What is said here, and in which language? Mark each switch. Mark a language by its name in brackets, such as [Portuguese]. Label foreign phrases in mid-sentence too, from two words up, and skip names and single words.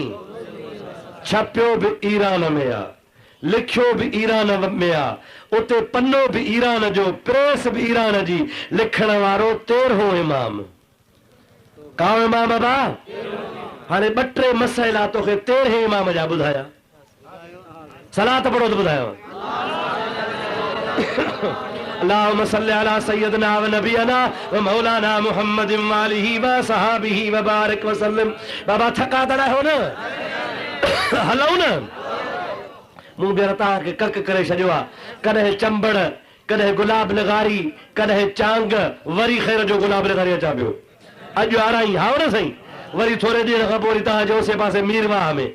[Sindhi] छपियो बि ईरान में आहे, लिखियो भी ईरान में आ, उते पन्नो भी ईरान जो, प्रेस भी ईरान जी, लिखण वारो 13 इमाम। काओ इमाम बा? हाणे 2-3 मसइला तोखे 13 इमाम जा ॿुधाया। सलात पढ़ो तो ॿुधायो। [Arabic] اللهم صل على سيدنا ونبينا ومولانا محمد وآله وصحابه وبارك وسلم. [Sindhi] बाबा थका तड़ा हो न, हलऊं न। मूं बि तव्हांखे कक करे छॾियो आहे। कॾहिं चंबड़, कॾहिं गुलाब लगारी, कॾहिं चांग, वरी ख़ैर जो गुलाब लगारी अचां पियो। अॼु आराई हाओ न साईं, वरी थोरे ॾींहं खां पोइ वरी तव्हांजे उसे पासे मीरवाह में।